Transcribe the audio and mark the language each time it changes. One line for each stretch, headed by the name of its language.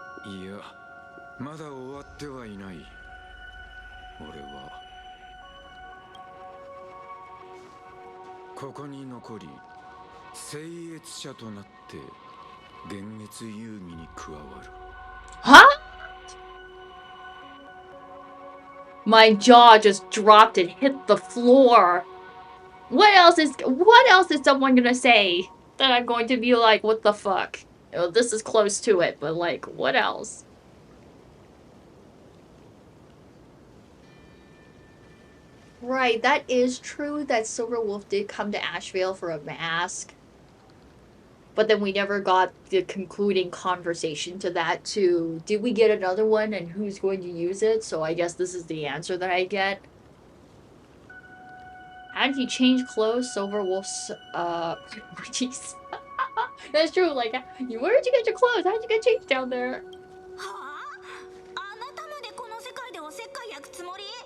Japanese: いや、まだ終わってはいない。俺はここに残り聖越者となって幻滅遊戯に加わる。
English: Huh? My jaw just dropped and hit the floor. What else is someone gonna say that I'm going to be like, what the fuck? Oh, this is close to it, but like, what else? Right, that is true that Silverwolf did come to Ashvale for a mask. But then we never got the concluding conversation to that too. Did we get another one and who's going to use it? So I guess this is the answer that I get. How did he change clothes? Silverwolf's, jeez. That's true, like, where did you get your clothes? How did you get changed down there?
Japanese: はあ、あなたまでこの世界でおせっかい焼くつもり？